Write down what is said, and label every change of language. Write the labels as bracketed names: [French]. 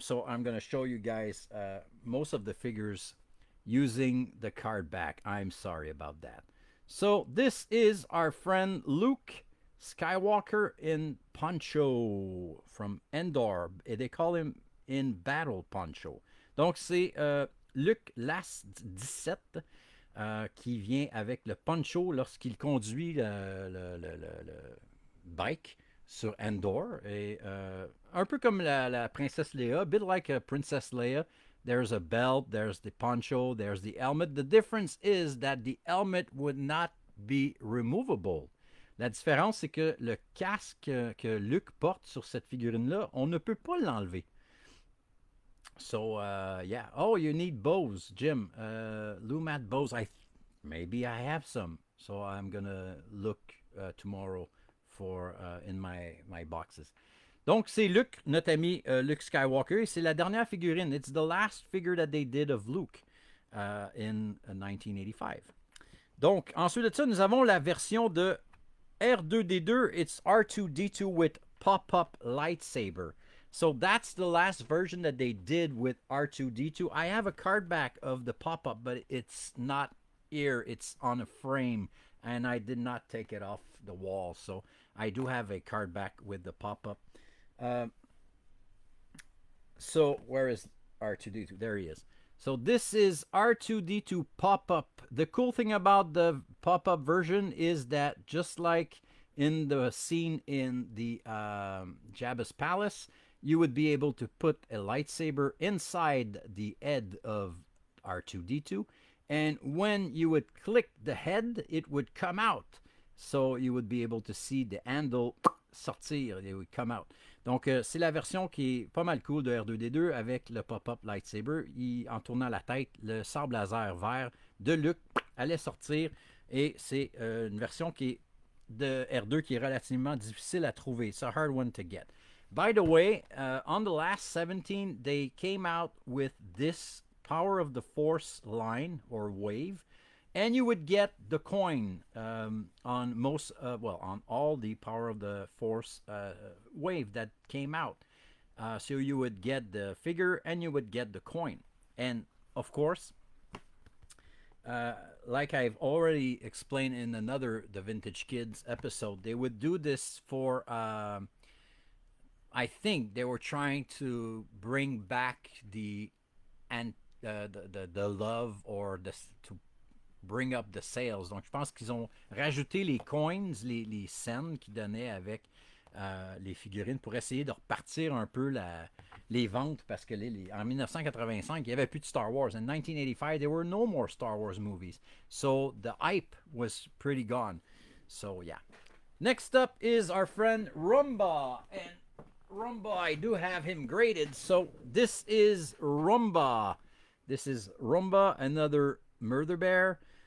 [English] So I'm going to show you guys most of the figures using the card back. I'm sorry about that. So this is our friend Luke Skywalker in Poncho from Endor. Et they call him in Battle Poncho. [French] Donc c'est Luke Last 17 qui vient avec le poncho lorsqu'il conduit le bike sur Endor. Et un peu comme la princesse Leia, [English] a bit like a Princess Leia. There's a belt, there's the poncho, there's the helmet. The difference is that the helmet would not be removable. [French] La différence, c'est que le casque que Luke porte sur cette figurine-là, on ne peut pas l'enlever. [English] So, yeah. Oh, you need bows, Jim. Lumat bows. Maybe I have some. So I'm going to look tomorrow for in my boxes. [French] Donc, c'est Luke, notre ami Luke Skywalker. C'est la dernière figurine. [English] It's the last figure that they did of Luke in 1985. [French] Donc, ensuite de ça, nous avons la version de R2D2. [English] It's R2D2 with pop-up lightsaber. So that's the last version that they did with R2D2. I have a card back of the pop-up, but it's not here. It's on a frame, and I did not take it off the wall. So I do have a card back with the pop-up. So where is R2D2? There he is. So this is R2D2 pop-up. The cool thing about the pop-up version is that just like in the scene in the Jabba's Palace, you would be able to put a lightsaber inside the head of R2D2. And when you would click the head, it would come out. So you would be able to see the handle [French] sortir. [English] It would come out. [French] Donc, c'est la version qui est pas mal cool de R2D2 avec le pop-up lightsaber. En tournant la tête, le sable laser vert de Luke allait sortir. Et c'est une version qui est de R2 qui est relativement difficile à trouver. [English] It's a hard one to get. By the way, on the last 17, they came out with this Power of the Force line or wave, and you would get the coin on most, on all the Power of the Force wave that came out. So you would get the figure and you would get the coin. And of course, like I've already explained in another The Vintage Kids episode, they would do this for, I think they were trying to bring back the the love or to bring up the sales. [French] Donc, je pense qu'ils ont rajouté les coins, les scènes qu'ils donnaient avec les figurines pour essayer de repartir un peu les ventes parce que en 1985, il n'y avait plus de Star Wars. [English] In 1985, there were no more Star Wars movies. So the hype was pretty gone. So, yeah. Next up is our friend Rumba. And Rumba, I do have him graded. So this is Rumba. This is Rumba, another murder bear.